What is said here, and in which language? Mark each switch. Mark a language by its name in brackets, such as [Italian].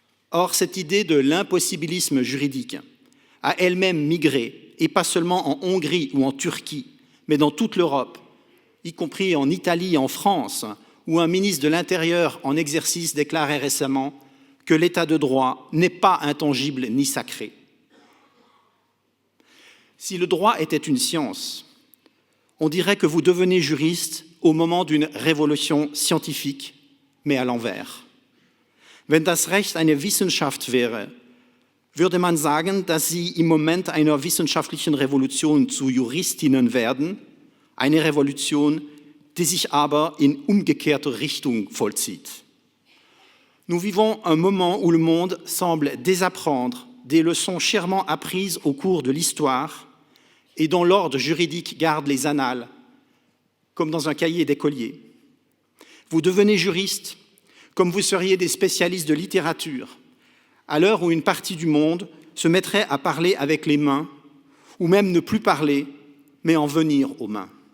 [French] Or, cette idée de l'impossibilisme juridique a elle-même migré, et pas seulement en Hongrie ou en Turquie, mais dans toute l'Europe, y compris en Italie et en France, où un ministre de l'Intérieur en exercice déclarait récemment que l'état de droit n'est pas intangible ni sacré. Si le droit était une science, on dirait que vous devenez juriste au moment d'une révolution scientifique, mais à l'envers. [German] Wenn das Recht eine Wissenschaft wäre, würde man sagen, dass Sie im Moment einer wissenschaftlichen Revolution zu Juristinnen werden, eine Revolution, die sich aber in umgekehrter Richtung vollzieht. [French] Nous vivons un moment où le monde semble désapprendre des leçons chèrement apprises au cours de l'histoire et dont l'ordre juridique garde les annales, comme dans un cahier d'écolier. Vous devenez juriste comme vous seriez des spécialistes de littérature, à l'heure où une partie du monde se mettrait à parler avec les mains, ou même ne plus parler, mais en venir aux mains.